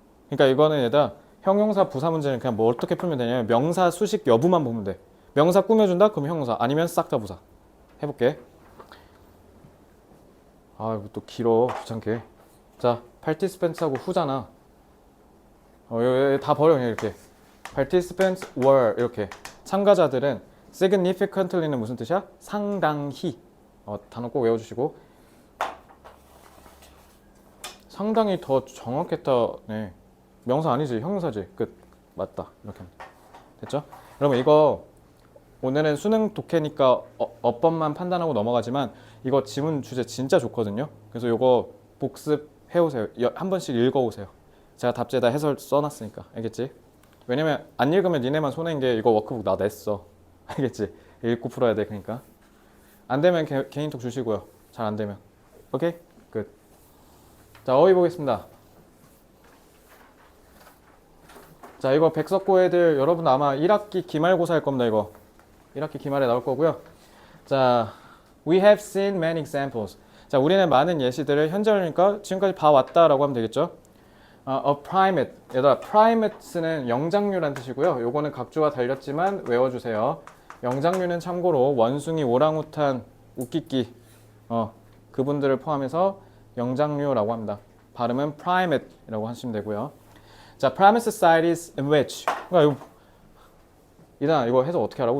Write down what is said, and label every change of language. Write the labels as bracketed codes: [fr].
[ko] 그러니까 이거는 얘들아 형용사 부사 문제는 그냥 뭐 어떻게 풀면 되냐면 명사 수식 여부만 보면 돼. 명사 꾸며준다? 그럼 형용사. 아니면 싹 다 부사. 해볼게. 아, 이거 또 길어. 귀찮게. 자, participants하고 who잖아. 다 버려 그냥 이렇게. [en] participants were [ko] 이렇게. 참가자들은 significantly는 무슨 뜻이야? 상당히. 단어 꼭 외워주시고. 상당히 더 정확했다. 네. 명사 아니지, 형용사지. 끝. 맞다. 이렇게 하면 돼. 됐죠? 여러분 이거 오늘은 수능 독해니까 어법만 판단하고 넘어가지만 이거 지문 주제 진짜 좋거든요. 그래서 이거 복습해오세요. 한 번씩 읽어오세요. 제가 답지에다 해설 써놨으니까. 알겠지? 왜냐면 안 읽으면 니네만 손해인 게 이거 워크북 나 냈어. 알겠지? 읽고 풀어야 돼. 그러니까 안 되면 개인톡 주시고요. 잘 안 되면. 오케이? 끝. 자, 어휘 보겠습니다. 자, 이거 백석고 애들 여러분 아마 1학기 기말고사 할 겁니다. 이거 1학기 기말에 나올 거고요. [en] 자, we have seen many examples. [ko] 자, 우리는 많은 예시들을 현재니까 지금까지 봐왔다라고 하면 되겠죠. [en] a primate. [ko] 얘들아, primate는 영장류란 뜻이고요. 요거는 각주가 달렸지만 외워주세요. 영장류는 참고로 원숭이, 오랑우탄, 웃기끼 그분들을 포함해서 영장류라고 합니다. 발음은 primate이라고 하시면 되고요. [en] 자, primate societies in which. [ko] 그러니까 이거 해석 어떻게 하라고?